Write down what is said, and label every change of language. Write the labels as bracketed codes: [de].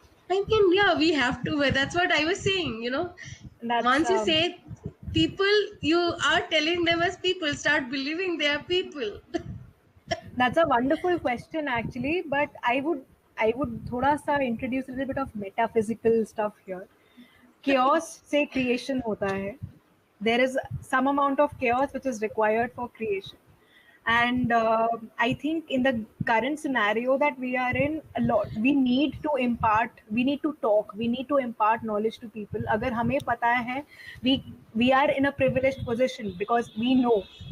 [en] I mean, yeah, we have to. That's what I was saying. Once you say people, you are telling them as people. Start believing they are people. That's a wonderful question, actually, but I would [hi] thoda sa [en] introduce a little bit of metaphysical stuff here. [hi] Chaos से creation होता है. [en] There is some amount of chaos which is required for creation. And I think in the current scenario that we are in, we need to talk, we need to impart knowledge to people. [hi] Agar hame pata hai, [en] we are in a privileged position because we know.